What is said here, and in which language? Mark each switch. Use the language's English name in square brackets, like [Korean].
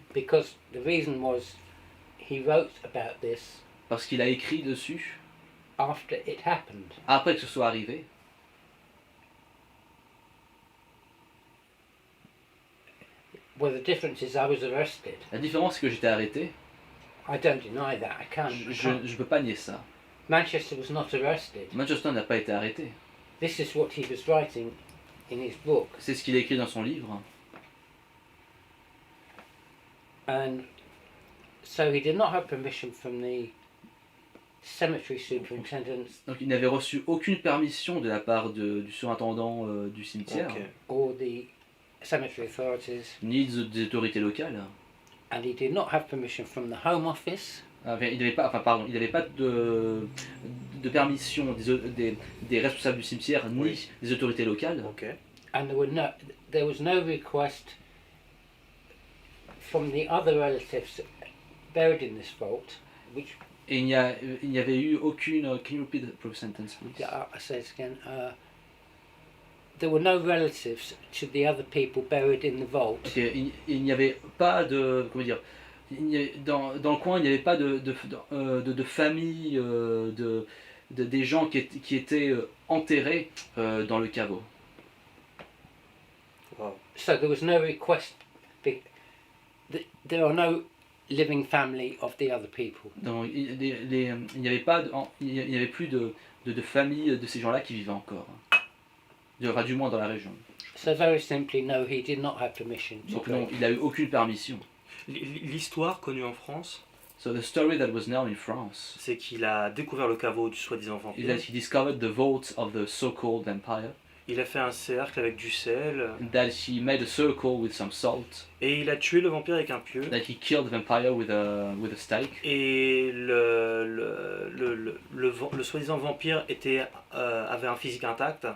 [English] because the reason was he wrote about this [French] Parce qu'il a écrit dessus [English] after it happened. [French] après que ce soit arrivé. [English] Well, the difference is I was arrested. [French] La différence, c'est que j'étais arrêté. [English] I don't deny that. I can't. [French] Je peux pas nier ça. [English] Manchester was not arrested. [French] Manchester n'a pas été arrêté. [English] This is what he was writing in his book. [French] C'est ce qu'il a écrit dans son livre. [English] And so he did not have permission from the cemetery superintendent [French] Donc il n'avait reçu aucune permission de la part du surintendant du cimetière, Ok. [English] or the cemetery authorities, [French] ni des autorités locales. [English] and he did not have permission from the Home Office, [French] Enfin, il n'avait pas de permission des responsables du cimetière, ni Oui. des autorités locales. Ok. [English] and there was no request from the other relatives buried in this vault, which [French] Et il n'y avait eu aucune... [English] Can you repeat the sentence, please? I say it again. There were no relatives to the other people buried in the vault. [French] Ok, il n'y avait pas de... Comment dire, dans le coin, il n'y avait pas de famille, des gens qui étaient enterrés dans le caveau. Wow. [English] So there was no request. There are no living family of the other people. [French] Donc, il n'y avait pas, il n'y avait plus de famille de ces gens-là qui vivaient encore. Enfin, du moins dans la région. [English] So very simply, no, he did not have permission to [French] Donc [English] go. [French] non, il n'a eu aucune permission. L'histoire connue en France, [English] So the story that was known in France [French] c'est qu'il a découvert le caveau du soi-disant [English] is [French] vampire. [English] that he discovered the vault of the so-called vampire, [French] Il a fait un cercle avec du sel [English] and that he made a circle with some salt, [French] et il a tué le vampire avec un pieu. [English] that he killed the vampire with a stake, [French] Et le soi-disant vampire avait un physique intact.